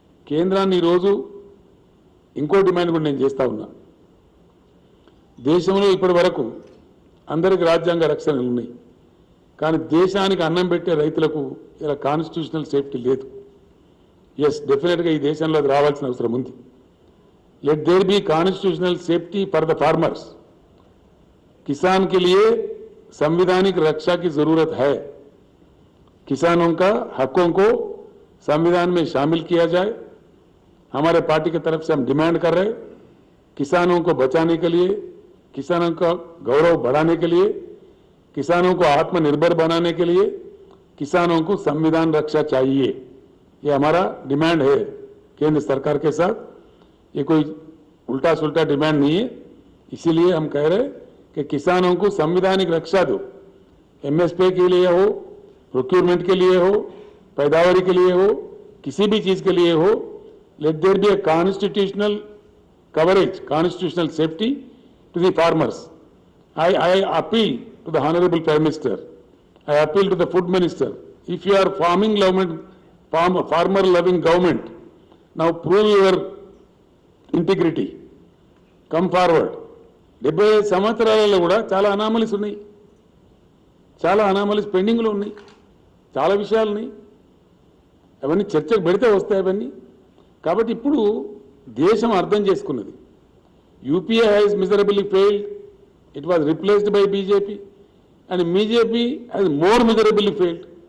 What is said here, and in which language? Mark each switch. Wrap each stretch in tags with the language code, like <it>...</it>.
<te>కేంద్రాన్ని ఈరోజు ఇంకో డిమాండ్ కూడా నేను చేస్తా ఉన్నా. దేశంలో ఇప్పటి వరకు అందరికి రాజ్యాంగ రక్షణలు ఉన్నాయి, కానీ దేశానికి అన్నం పెట్టే రైతులకు ఇలా కాన్స్టిట్యూషనల్ సేఫ్టీ లేదు. ఎస్, డెఫినెట్గా ఈ దేశంలో అది రావాల్సిన అవసరం ఉంది.</te> <en>Let there be constitutional safety for the farmers.</en> <hi>किसान के लिए संवैधानिक रक्षा की जरूरत है. किसानों का हकों को संविधान में शामिल किया जाए. हमारे पार्टी की तरफ से हम डिमांड कर रहे हैं, किसानों को बचाने के लिए, किसानों का गौरव बढ़ाने के लिए, किसानों को आत्मनिर्भर बनाने के लिए किसानों को संविधान रक्षा चाहिए. ये हमारा डिमांड है केंद्र सरकार के साथ. ये कोई उल्टा सुल्टा डिमांड नहीं है. इसीलिए हम कह रहे हैं कि किसानों को संवैधानिक रक्षा दो. एमएसपी के लिए हो, प्रोक्योरमेंट के लिए हो, पैदावारी के लिए हो, किसी भी चीज के लिए हो,</hi> <en>Let there be a constitutional coverage, constitutional safety to the farmers. I appeal to the Honorable Prime Minister. I appeal to the Food Minister. If you are farmer loving government, now prove your integrity, come forward.</en> <te>75 సంవత్సరాలలో కూడా చాలా anomalies ఉన్నాయి, చాలా anomalies పెండింగ్లో ఉన్నాయి, చాలా విషయాలు ఉన్నాయి. అవన్నీ చర్చకు పెడితే వస్తాయి అవన్నీ. కాబట్టి ఇప్పుడు దేశం అర్థం చేసుకున్నది,</te> <en>UPA has miserably failed, it was replaced by BJP and BJP has more miserably failed.</en>